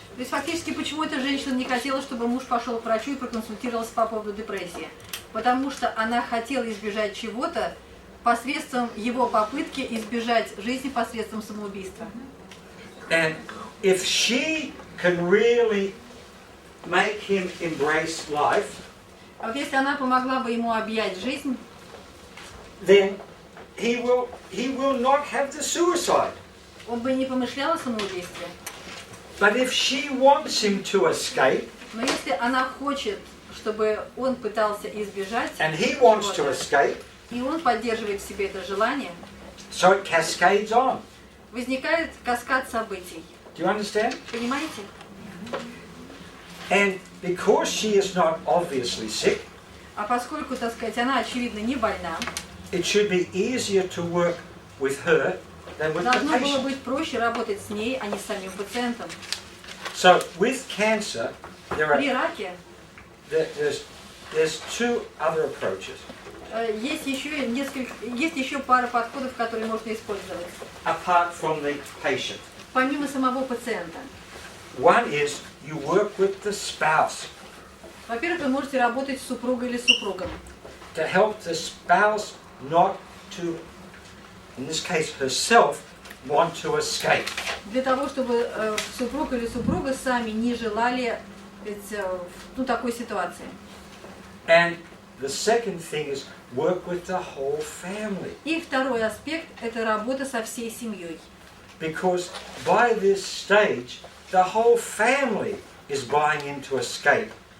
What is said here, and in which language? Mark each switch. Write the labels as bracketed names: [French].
[Russian] То есть фактически почему эта женщина не хотела, чтобы муж пошел к врачу и проконсультировался по поводу депрессии? Потому что она хотела избежать чего-то посредством его попытки избежать жизни посредством самоубийства. [English] And if she can really make him embrace life, [Russian] А вот если она помогла бы ему объять жизнь, [English] then he will not have the suicide. [Russian] он бы не помышлял о самоубийстве. [English] But if she wants him to escape, [Russian] Но если она хочет, чтобы он пытался избежать, [English] and he wants to [Russian] чего-то, [English] escape, [Russian] и он поддерживает в себе это желание, [English] so it cascades on. [Russian] возникает каскад событий. [English] Do you understand? [Russian] Понимаете? [English] And because she is not obviously sick, [Russian] А поскольку, так сказать, она, очевидно, не больна, [English] it should be easier to work with her than with the [Russian] должно было [English] patient. [Russian] быть проще работать с ней, а не с самим пациентом. [English] So with cancer, [Russian] При раке [English] there's two other approaches. [Russian] есть еще пара подходов, которые можно использовать, [English] Apart from the patient. [Russian] помимо самого пациента. [English] One is you work with the spouse [Russian] Во-первых, вы можете работать с супругой или супругом, [English] to help the spouse not to, in this case herself, want to escape. [Russian] для того, чтобы супруг или супруга сами не желали такой ситуации. [English] And the second thing is work with the whole family. [Russian] И второй аспект – это работа со всей семьей. [English] Because by this stage, the whole family is buying into escape.